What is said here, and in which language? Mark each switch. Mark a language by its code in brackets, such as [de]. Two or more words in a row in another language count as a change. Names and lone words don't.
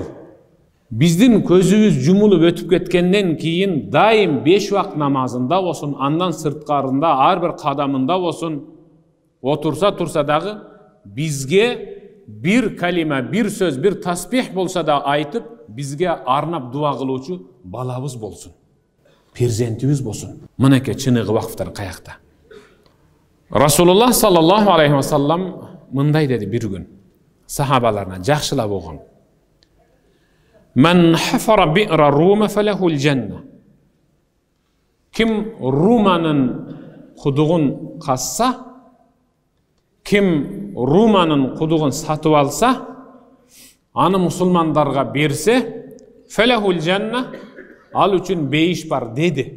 [ky] Биздин көзүбүз жумулуп өтүп кеткенден кийин дайым 5 вакыт намазында болсун, андан сырткарында ар бир кадамында болсун, отурса дагы бизге бир калима, бир сөз, бир таспих болса да айтып, бизге арнап дуа кылуучу балабыз болсун, перзентибиз болсун. Мынакей чыныгы вакыфтар каякта. Расулуллах [ar] صلى الله عليه وسلم [ky] мындай деди бир күн сахабаларына жакшылап огон. [ar] من حفر بئر رومة فله الجنة. [ky] Ким Руманын кудугун казса, ким Руманын кудугун сатып алса, аны мусулмандарга берсе, [ar] فله الجنة, [ky] ал үчүн бейиш бар деди.